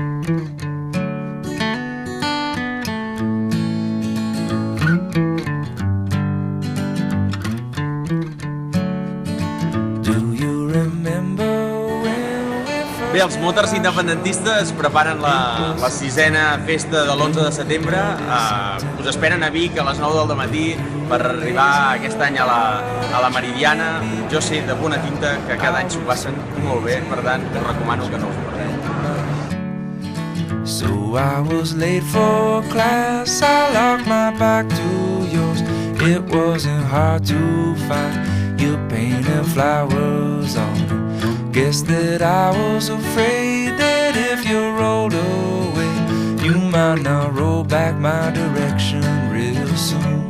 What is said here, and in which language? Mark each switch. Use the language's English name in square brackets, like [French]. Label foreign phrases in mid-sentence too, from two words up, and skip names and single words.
[Catalan] Bé, els motors independentistes preparen la sisena festa de l'11 de setembre. Us esperen a Vic a les 9 del matí per arribar aquest any a la Meridiana. Jo sé de bona tinta que cada any s'ho passen molt bé, per tant, us recomano que no us ho perdeu. [English] So I was late for class, I locked my back to yours. It wasn't hard to find your painted flowers on it. Guess that I was afraid that if you rolled away, you might not roll back my direction real soon.